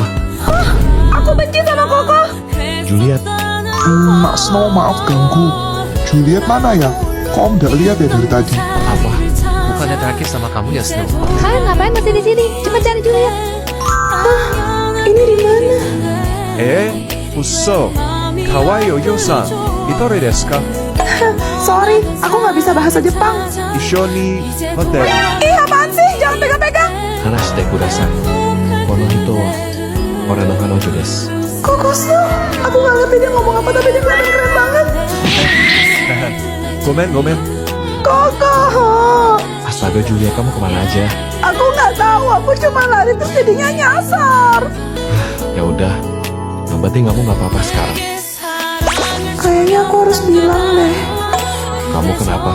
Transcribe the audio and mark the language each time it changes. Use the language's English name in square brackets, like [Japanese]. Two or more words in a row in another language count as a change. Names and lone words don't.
[Indonesian] Aku benci sama Koko. Juliet, Mak Snow, maaf ganggu. Juliet mana ya? Kok om gak lihat ya dari tadi? apa? Bukannya terakhir sama kamu ya, Snow? Kalian ngapain masih di sini? Cepat cari Juliet. Ini di mana? [Japanese] 嘘かわいいお嬢さん一人ですか [Indonesian] Sorry, aku nggak bisa bahasa Jepang. [Japanese] 一緒に待って [Indonesian] Ih, apaan sih? Jangan pegang-pegang. [Japanese] 放してください。この人は俺の彼女です. [Indonesian] Koko Snow, aku nggak ngerti dia ngomong apa tapi dia kelihatan keren banget. [Japanese] ごめんごめん [Indonesian] Koko, Astaga Juliet, kamu kemana aja? aku nggak tahu. Aku cuma lari terus jadinya nyasar. Ya udah, yang penting kamu nggak apa-apa sekarang. Kayaknya aku harus bilang deh. Kamu kenapa?